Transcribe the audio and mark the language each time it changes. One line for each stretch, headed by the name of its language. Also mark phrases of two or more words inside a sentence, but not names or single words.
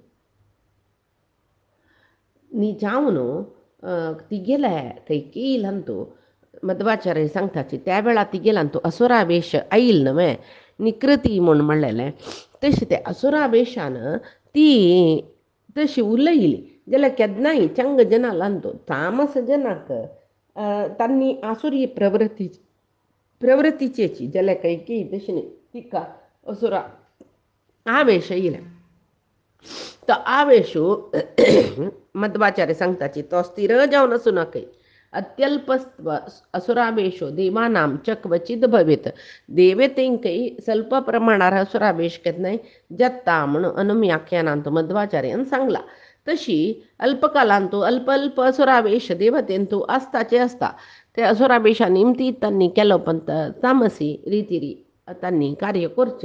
Konkani: नी जावन तिगेले कैकेयीलांतू मध्वाचार्य सांगताची त्या वेळा तिगेलांतू असुरावेश आईल न्हय निकृती म्हूण म्हणलेलें तशी ते असुरावेशान ती तशी उलयली जाल्यार केदनाय चंग जनां लांतू तामस जनाक तांणी आसुरी प्रवृत्ती प्रवृत्तीची जाल्यार कैकेयी तशी न्ही तिका असुरा आवेश येयले. तो आवेशू मध्वाचार्य सांगताची तो स्थिर जावन असू नकय
Sanskrit: अत्यल्प असुरावेशो देवानां च क्वचित भवेत.
Konkani: देवतेंकय ಸ್ವಲ್ಪ प्रमाणात असुरावेश केन्नाय जाता म्हणून अनुव्याख्यानांत मध्वाचार्यान सांगला. तशी अल्पकालांतू अल्प अल्प असुरावेश देवतेंतू आसताचे आसता. ते असुरावेशा निमती तांणी केलो पण तामसी रितीरी तांणी कार्य करचें.